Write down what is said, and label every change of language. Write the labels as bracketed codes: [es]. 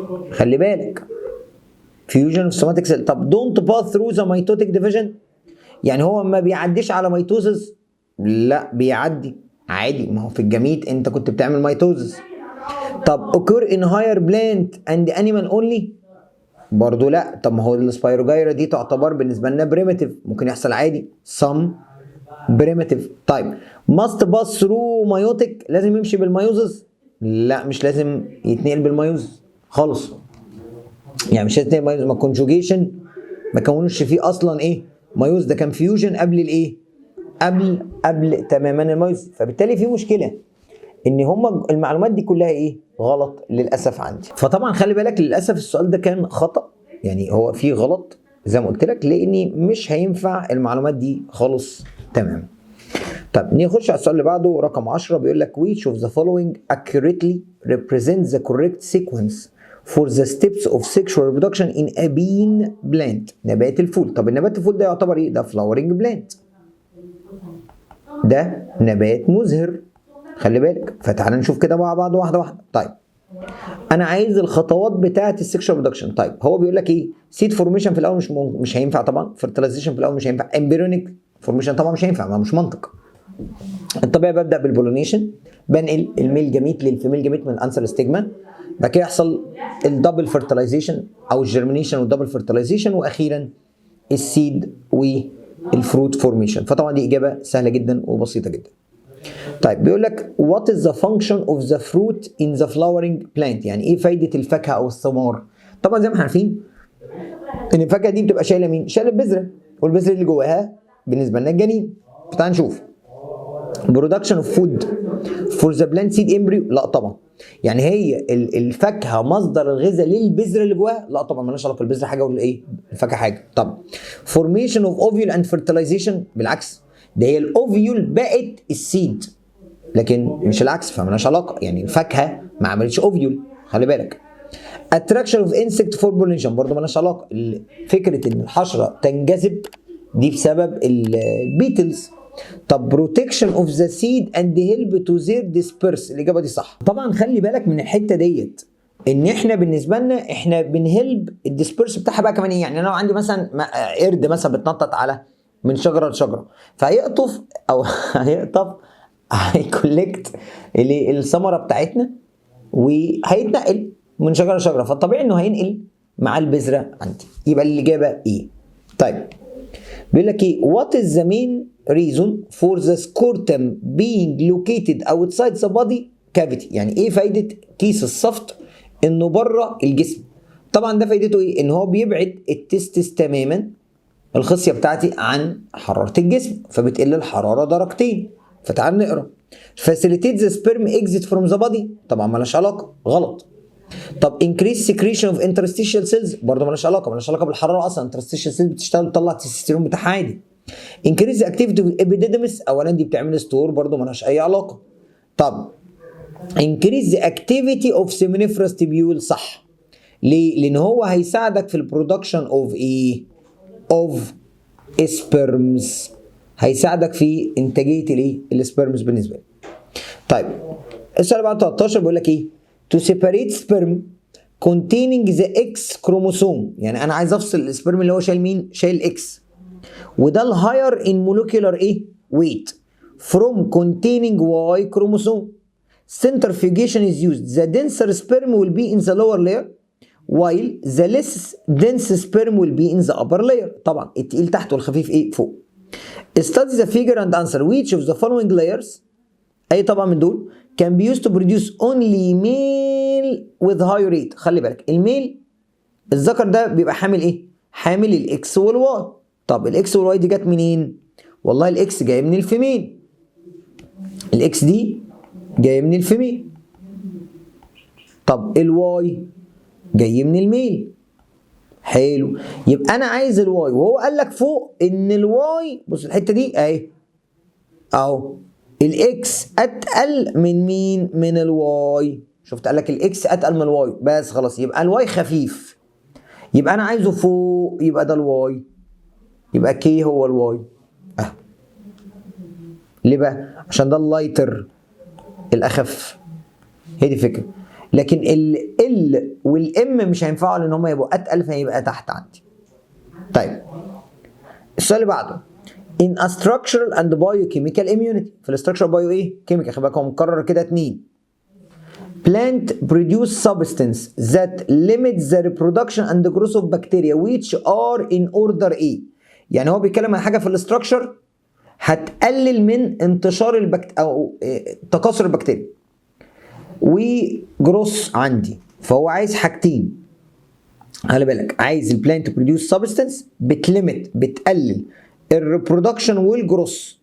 [ar] خلي بالك فيوجن اوف سوماتيك سيل. طب دونت باس ثرو ذا ميتوتيك ديفيجن، يعني هو ما بيعديش على ميتوزس؟ لا بيعدي عادي، ما هو في الجميت انت كنت بتعمل ميتوزس. [en] طب occur in higher plant and animal only؟ [ar] برضه لا. طب ما هو السبايروجايرا دي تعتبر بالنسبه لنا بريمتيف، ممكن يحصل عادي some بريمتيف. طيب must pass through meiotic، لازم يمشي بالميوزس؟ لا مش لازم يتنقل بالميوزس خالص، يعني مش لازم يتنقل بالميوزس. ما كونجوجيشن ما كونوش فيه اصلا ايه؟ ميوز، ده كان فيوجن قبل الايه؟ قبل تماما الميوز. فبالتالي في مشكله ان هم المعلومات دي كلها ايه؟ غلط للاسف عندي. فطبعا خلي بالك للاسف السؤال ده كان خطأ، يعني هو فيه غلط زي ما قلت لك، لاني مش هينفع المعلومات دي خالص تمام. طب نخش على السؤال اللي بعده رقم 10 بيقول لك [en] which of the following accurately represents the correct sequence for the steps of sexual reproduction in a bean plant. [ar] نبات الفول. طب النبات الفول ده يعتبر ايه؟ ده flowering plant. ده نبات مزهر. خلي بالك. فتعالى نشوف كده مع بعض واحده واحده. طيب انا عايز الخطوات بتاعه السكشوال برودكشن. طيب هو بيقول لك ايه؟ سيد فورميشن في الاول مش هينفع طبعا، فيرتلايزيشن في الاول مش هينفع، امبريونيك فورميشن طبعا مش هينفع، ما مش منطق. الطبيعي ببدا بالبولونيشن، بنقل الميل جاميت للفيميل جاميت من الانسر ستيجما، بعد كده يحصل الدبل فيرتلايزيشن او الجرمينيشن والدبل فيرتلايزيشن، واخيرا السيد والفروت فورميشن. فطبعا دي اجابه سهله جدا وبسيطه جدا. طيب بيقول لك [en] what is the function of the fruit in the flowering plant؟ [ar] يعني ايه فايده الفاكهه او الثمار؟ طبعا زي ما احنا عارفين ان الفاكهه دي بتبقى شايله مين؟ شايله البذره، والبذره اللي جواها بالنسبه لنا الجنين. فتعال نشوف [en] production of food for the plant seed embryo. [ar] لا طبعا. يعني هي الفاكهه مصدر الغذاء للبذره اللي جواها؟ لا طبعا مالهاش علاقه، البذره حاجه والايه؟ الفاكهه حاجه. طب [en] formation of ovule and fertilization؟ [ar] بالعكس، ده هي الاوفيول بقت السيد، لكن مش العكس، فمالهاش علاقه. يعني الفاكهه ما عملتش اوفيول، خلي بالك. [en] attraction of insect for pollination [ar] برضه مالهاش علاقه. فكره ان الحشره تنجذب دي بسبب البيتلز. [en] طب protection of the seed and help to their disperse، [ar] الاجابه دي صح. طبعا خلي بالك من الحته ديت، ان احنا بالنسبه لنا احنا بنهلب الديسبيرس بتاعها بقى كمان ايه؟ يعني انا لو عندي مثلا قرد مثلا بتنطط على من شجره لشجره، فهيقطف او هيكولكت الثمره بتاعتنا وهيتنقل من شجره لشجره، فالطبيعي انه هينقل مع البذره عندي. يبقى الاجابه ايه؟ طيب بيقول لك ايه؟ [en] what is the main reason for the scrotum being located outside the body cavity؟ [ar] يعني ايه فايده كيس الصفت انه بره الجسم؟ طبعا ده فايدته ايه؟ ان هو بيبعد التستس تماما، الخصيه بتاعتي، عن حراره الجسم، فبتقل الحراره درجتين. فتعال نقرا [en] facilitate the sperm exit from the body، [ar] طبعا مالهاش علاقه، غلط. طب [en] increase secretion of interstitial cells، [ar] برضه مالهاش علاقه بالحراره اصلا، interstitial cells بتشتغل تطلع التستوستيرون بتاعها عادي. [en] increase the activity of epididymis، [ar] اولا دي بتعمل ستور، برضه مالهاش اي علاقه. [en] طب increase the activity of seminiferous tubule، صح. [ar] ليه؟ لان هو هيساعدك في البرودكشن اوف ايه؟ اوف سبيرمز، هيساعدك في انتاجيه الايه؟ السبيرمز بالنسبه لي. طيب السؤال بعد 13 بيقول لك ايه؟ [en] to separate sperm containing the X chromosome، [ar] يعني انا عايز افصل السبرم اللي هو شايل مين؟ شايل اكس، وده الهاير in molecular ايه؟ [en] weight from containing Y chromosome. Centrifugation is used. The denser sperm will be in the lower layer while the less dense sperm will be in the upper layer. [ar] طبعا التقيل تحت والخفيف ايه؟ فوق. [en] Study the figure and answer which of the following layers، [ar] اي طبعا من دول [en] can be used to produce only male with high rate. [ar] خلي بالك الميل الذكر ده بيبقى حامل ايه؟ حامل الاكس والواي. طب الاكس والواي دي جت منين؟ والله الاكس جاي من الفيميل، الاكس دي جايه من الفيميل. طب الواي جاي من الميل. حلو، يبقى انا عايز الواي، وهو قال لك فوق ان الواي، بص الحته دي اهي اهو، الاكس اتقل من مين؟ من الواي. شفت قال لك الاكس اتقل من الواي، بس خلاص يبقى الواي خفيف، يبقى انا عايزه فوق، يبقى ده الواي، يبقى كي هو الواي. ليه بقى؟ عشان ده اللايتر الاخف، هي دي الفكره. لكن ال والام مش هينفعوا لان هم يبقوا اتقل، فيبقى تحت عندي. طيب السؤال اللي بعده [en] in a structural and biochemical immunity، [ar] في الاستراكشر بايو ايه؟ كيميكال. خلي بالك هو مكرر كده 2. [en] plant produce substance that limits the reproduction and the growth of bacteria which are in order A. [ar] يعني هو بيتكلم عن حاجه في الاستراكشر هتقلل من انتشار او تكاثر البكتيريا وجروس عندي، فهو عايز حاجتين. خلي بالك عايز البلانت بروديوس سبستنس بتليمت، بتقلل الريبرودكشن والجروس.